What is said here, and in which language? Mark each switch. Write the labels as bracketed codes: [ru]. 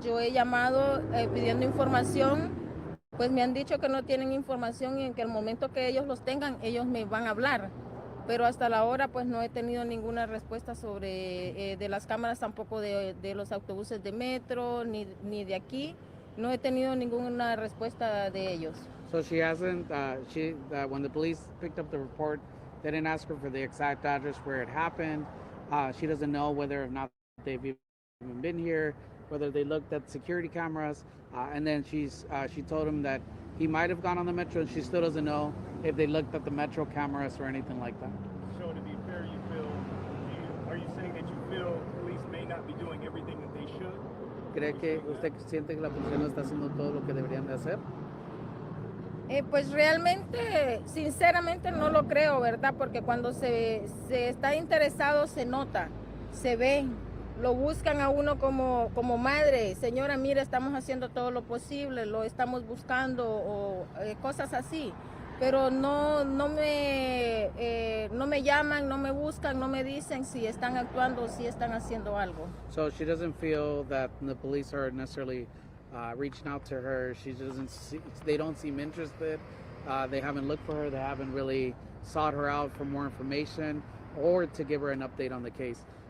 [es] Yo he llamado pidiendo información, pues me han dicho que no tienen información y en que el momento que ellos los tengan, ellos me van a hablar. Pero hasta la hora pues no he tenido ninguna respuesta sobre de las cámaras, tampoco de los autobuses de metro, ni de aquí. No he tenido ninguna respuesta de ellos. [en] So she hasn't, when the police picked up the report, they didn't ask her for the exact address where it happened. She doesn't know whether or not they've even been here, whether they looked at security cameras. And then she told him that he might have gone on the metro, and she still doesn't know if they looked at the metro cameras or anything like that. So to be fair, are you saying that you feel police may not be doing everything that they should? [es] ¿Cree que usted siente que la policía no está haciendo todo lo que deberían de hacer? Pues realmente, sinceramente no lo creo, ¿verdad? Porque cuando se está interesado se nota, se ve, lo buscan a uno como madre. Señora, mire, estamos haciendo todo lo posible, lo estamos buscando o cosas así. Pero no me llaman, no me buscan, no me dicen si están actuando o si están haciendo algo. [en] So she doesn't feel that the police are necessarily reaching out to her. They don't seem interested. They haven't looked for her. They haven't really sought her out for more information or to give her an update on the case.